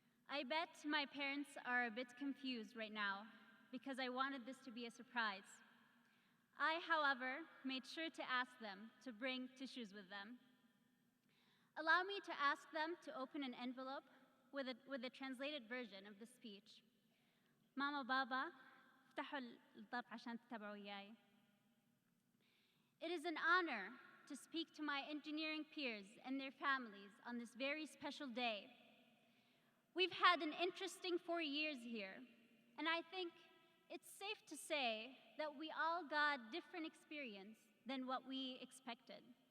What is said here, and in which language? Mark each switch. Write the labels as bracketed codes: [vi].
[en] I bet my parents are a bit confused right now because I wanted this to be a surprise. I, however, made sure to ask them to bring tissues with them. Allow me to ask them to open an envelope with a translated version of the speech. [ar] Mama, Baba, افتحوا الظرف عشان تتابعوا وياي. [en] It is an honor to speak to my engineering peers and their families on this very special day. We've had an interesting 4 years here, and I think it's safe to say that we all got different experience than what we expected.